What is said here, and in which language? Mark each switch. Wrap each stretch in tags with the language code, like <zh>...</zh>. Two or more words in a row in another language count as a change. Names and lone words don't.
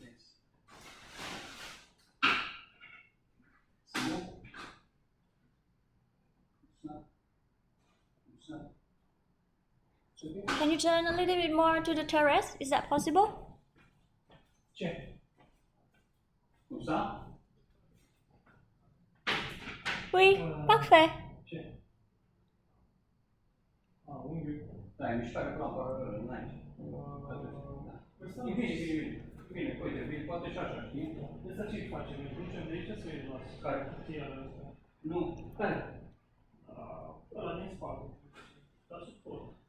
<en>Can you turn a little bit more to the terrace? Is that possible?</en> <fr>Comme ça? Oui, parfait.</fr> <ro>Dai, mișcare până la înainte. Bine, uite, poate și așa, știi? Asta ce facem? Îl ducem de aici să îi las? Care? Cutia ăsta. Nu, care? Ăla din spate. La suport.</ro>